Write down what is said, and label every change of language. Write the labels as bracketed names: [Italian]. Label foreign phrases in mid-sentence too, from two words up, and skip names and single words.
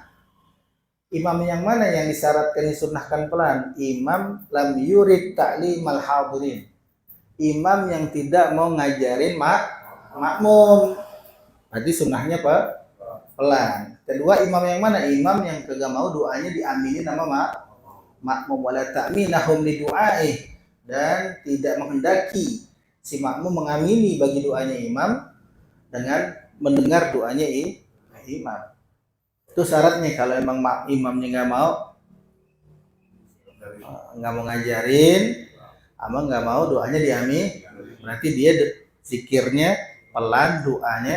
[Indonesian] Imam yang mana yang disyaratkan disunnahkan pelan? [Arabic] إمام لم يرد تعليم الحاضرين, [Indonesian] imam yang tidak mau ngajarin makmum, berarti sunnahnya apa? Pelan. Kedua imam yang mana? Imam yang kagak mau doanya diaminin sama makmum, [Arabic] ولا تأمينهم لدعاء, [Indonesian] dan tidak menghendaki si makmum mengamini bagi doanya imam dengan mendengar doanya imam. Itu syaratnya. Kalau emang imamnya nggak mau ngajarin, ama nggak mau doanya diamini, berarti dia zikirnya pelan, doanya.